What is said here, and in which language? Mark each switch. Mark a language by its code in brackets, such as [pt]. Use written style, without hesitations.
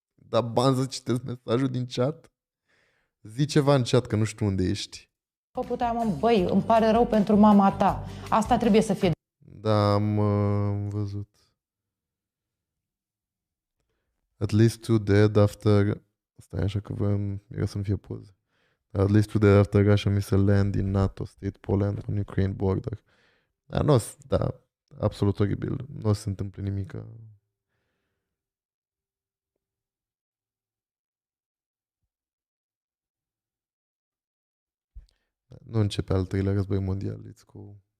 [ro] Dar ban să citesc mesajul din chat? Zi ceva în chat, că nu știu unde ești. Făcut aia, mă, băi, îmi pare rău pentru mama ta. Asta trebuie să fie. Da, am văzut. [en] At least two dead after... [ro] Stai așa că era să nu fie poză. [en] At least two dead after Russia missile land in NATO state Poland on Ukraine border. [ro] Da, da, absolut oribil. Nu o să se întâmple nimic. Nu începe al treilea război mondial. [en] Let's go.